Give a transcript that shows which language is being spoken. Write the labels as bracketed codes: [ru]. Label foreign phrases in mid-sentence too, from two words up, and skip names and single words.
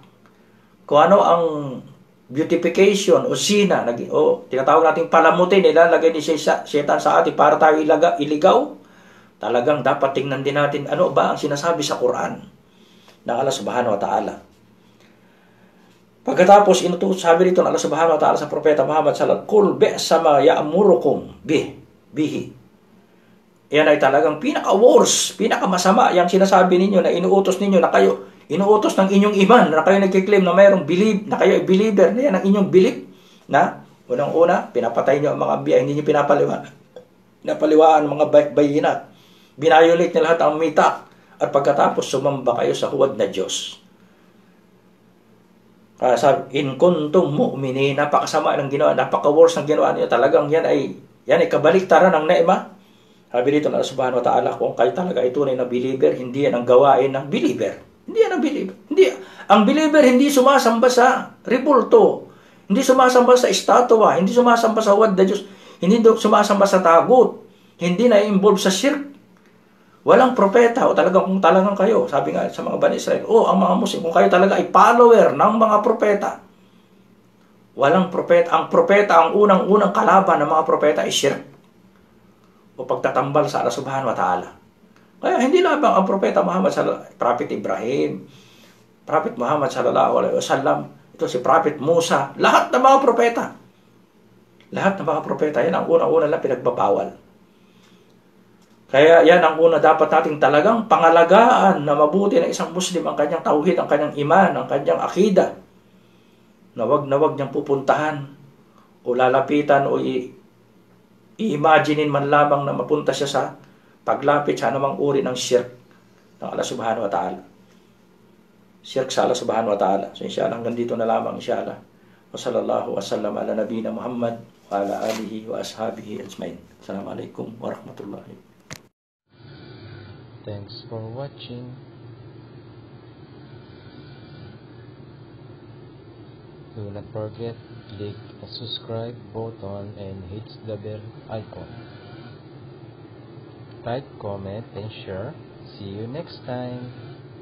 [tl] Kung ano ang beautification o zina, o tinatawag natin palamutin, nilalagay ni Shaitan sa atin para tayo iligaw, talagang dapat tingnan din natin ano ba ang sinasabi sa Quran ng [ar] الله سبحانه وتعالى. [tl] Pagkatapos, sabi dito ng [ar] الله سبحانه وتعالى [tl] sa Propeta Muhammad [ar] صلى الله عليه وسلم, "قل بئس ما يأمركم به." [tl] Yan ay talagang pinaka-worst, pinaka-masama yung sinasabi ninyo na inuutos ninyo na kayo, inuutos ng inyong iman na kayo nagkiklaim na mayroong believe, na kayo ay believer, na yan ang inyong belief, na unang-una, pinapatay nyo ang mga anbiya, hindi nyo pinapaliwaan ang mga bayina. Binayolate na lahat ang mita, at pagkatapos sumamba kayo sa huwad na Diyos. Kaya sabi, [ar] إن كنتم مؤمنين, [tl] napakasama ng ginawa, napaka-worst ng ginawa niyo. Talagang yan ay kabaliktaran ng neema. Sabi dito na [ar] سبحانه وتعالى, [tl] kung kayo talaga ay tunay na believer, hindi yan ang gawain ng believer. Hindi yan ang believer. Ang believer hindi sumasamba sa rebulto, hindi sumasamba sa estatwa, hindi sumasamba sa huwad na Diyos, hindi sumasamba sa tagut, hindi na-involve sa shirk. Walang propeta, o talagang kung talagang kayo, sabi nga sa mga Bani Israel, ang mga Muslim, kung kayo talaga ay follower ng mga propeta, walang propeta. Ang propeta, ang unang-unang kalaban ng mga propeta ay shirk, o pagtatambal sa [ar] الله سبحانه وتعالى. [tl] Kaya hindi lamang ang propeta Muhammad, Prophet Ibrahim, Prophet Muhammad [ar] صلى الله عليه وسلم, [tl] ito si Prophet Musa, lahat ng mga propeta. Lahat ng mga propeta, yan ang unang-una lang pinagbabawal. Kaya yan ang una dapat nating talagang pangalagaan na mabuti ng isang Muslim ang kanyang tauhid, ang kanyang iman, ang kanyang akida. Na wag niyang pupuntahan o lalapitan o i-imaginein man lamang na mapunta siya sa paglapit sa anumang uri ng shirk ng [ar] الله سبحانه وتعالى. [tl] Shirk sa [ar] الله سبحانه وتعالى. [tl] So inshallah hanggang dito na lamang inshallah. [ar] وصلى الله وسلم على نبينا محمد وعلى آله وأصحابه أجمعين. السلام عليكم ورحمة الله. [en] Thanks for watching. Do not forget, click the subscribe button and hit the bell icon. Like, comment, and share. See you next time.